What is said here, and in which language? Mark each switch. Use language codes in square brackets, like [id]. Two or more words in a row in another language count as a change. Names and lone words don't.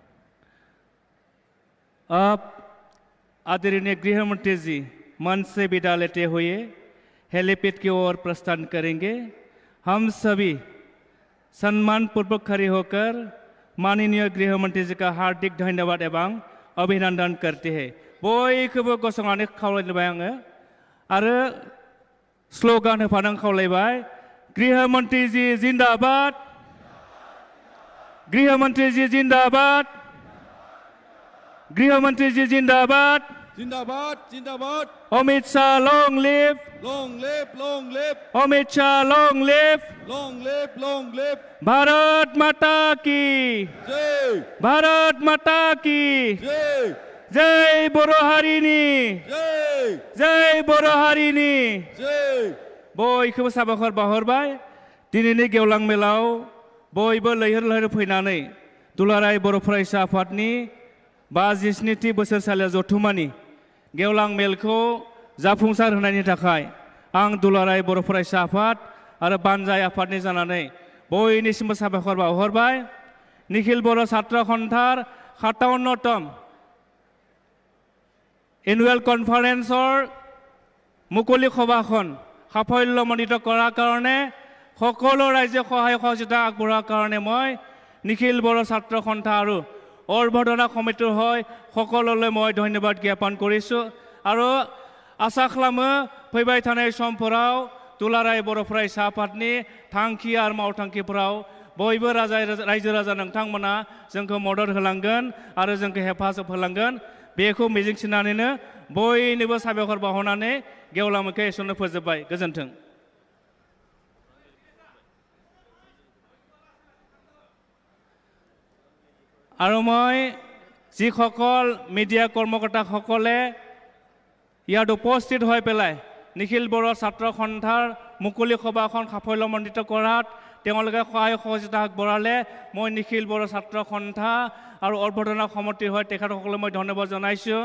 [hi] अब आदरणीय गृह मंत्री जी मंच से विदा लेते हुए हेलीपैड की ओर प्रस्थान करेंगे। हम सभी सम्मान पूर्वक खड़े होकर माननीय गृह मंत्री जी का हार्दिक धन्यवाद एवं अभिनंदन करते हैं। [brx] बयखौबो गसंनानै खावलायबाय आङो आरो स्लोगान होफानानै खावलायबाय। [hi] गृह मंत्री जी जिंदाबाद, गृह मंत्री जी जिंदाबाद, गृह मंत्री जी जिंदाबाद। जिंदाबाद जिंदाबाद। [en] Amit Shah long live, long live, long live. Amit Shah long live, long live, long live. [hi] भारत माता की जय, भारत माता की जय, [brx] जय बर' हारिनि जय, जय बर' हारिनि। जय। बयखौबो साबायखर बावहरबाय। दिनैनि गेवलां मेलाव बयबो लैहोर लैहोर फैनानै दुलाराय बर' फरायसा आफादनि 57थि बोसोरसालिया जथुम्मानि गेवलां मेलखौ जाफुंसार होनायनि थाखाय आं दुलाराय बर' फरायसा आफाद आरो बानजाय आफादनि जानानै बयनिसिमबो साबायखर बावहरबाय। निखिल बर' छात्र सन्थार 57तम [as] एनुৱেল কনফাৰেন্সৰ মুকলি সভাখন সাফল্যমণ্ডিত কৰাৰ কাৰণে সকলো ৰাইজে সহায় সহযোগিতা আগবঢ়োৱাৰ কাৰণে মই নিখিল বড়ো ছাত্ৰ সন্থা আৰু অৰ্ভদনা সমিতিৰ হৈ সকলোলৈ মই ধন্যবাদ জ্ঞাপন কৰিছোঁ আৰু আশা খালামো [brx] फैबाय थानाय समफोराव दुलाराय बर' फरायसा आफादनि थांखि आरो मावथांखिफोराव बयबो रायजो राजा नोंथांमोना जोंखौ मदद होलांगोन आरो जोंखौ हेफाजाब होलांगोन। बेखौ मिजिंथिनानैनो बयनिबो साबायखर बावहरनानै गेवलां मेलखौ एसेयावनो फोजोबबाय। गोजोन्थों। [as] আৰু মই যিসকল মিডিয়া কৰ্মকৰ্তাসকলে ইয়াত উপস্থিত হৈ পেলাই নিখিল বড়ো ছাত্ৰ সন্থাৰ মুকলি সভাখন সাফল্যমণ্ডিত কৰাত তেওঁলোকে সহায় সহযোগিতা আগবঢ়ালে মই নিখিল বড়ো ছাত্ৰ সন্থা আৰু অৰ্ভদনা সমিতিৰ হৈ তেখেতসকলক মই ধন্যবাদ জনাইছোঁ।